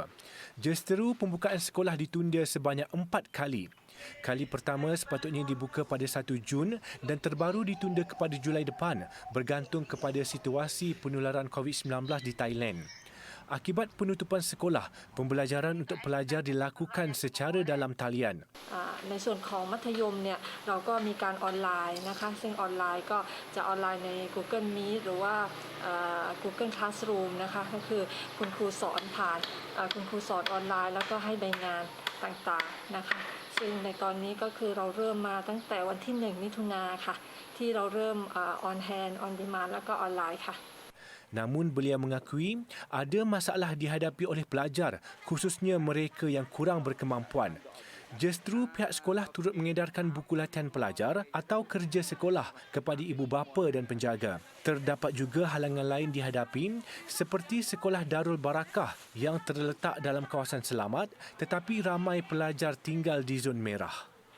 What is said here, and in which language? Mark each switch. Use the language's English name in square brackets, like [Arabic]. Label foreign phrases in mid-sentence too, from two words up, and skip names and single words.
[Malay] Justeru pembukaan sekolah ditunda sebanyak 4 kali. Kali pertama sepatutnya dibuka pada 1 Jun dan terbaru ditunda kepada Julai depan bergantung kepada situasi penularan COVID-19 di Thailand. Akibat penutupan sekolah, pembelajaran untuk pelajar dilakukan secara dalam talian. [Thai] ในส่วนของมัธยมเนี่ยเราก็มีการออนไลน์นะคะซึ่งออนไลน์ก็จะออนไลน์ใน Google Meet หรือว่า Google Classroom นะคะก็คือคุณครูสอนผ่านคุณครูสอนออนไลน์แล้วก็ให้ใบงานต่างๆนะคะซึ่งในตอนนี้ก็คือเราเริ่มมาตั้งแต่วันที่ 1 มิถุนายนค่ะที่เราเริ่ม [English] on hand on demand [Thai] แล้วก็ออนไลน์ค่ะ [Malay] Namun beliau mengakui ada masalah dihadapi oleh pelajar, khususnya mereka yang kurang berkemampuan. Justru pihak sekolah turut mengedarkan buku latihan pelajar atau kerja sekolah kepada ibu bapa dan penjaga. Terdapat juga halangan lain dihadapi seperti Sekolah Darul Barakah yang terletak dalam kawasan selamat tetapi ramai pelajar tinggal di zon merah.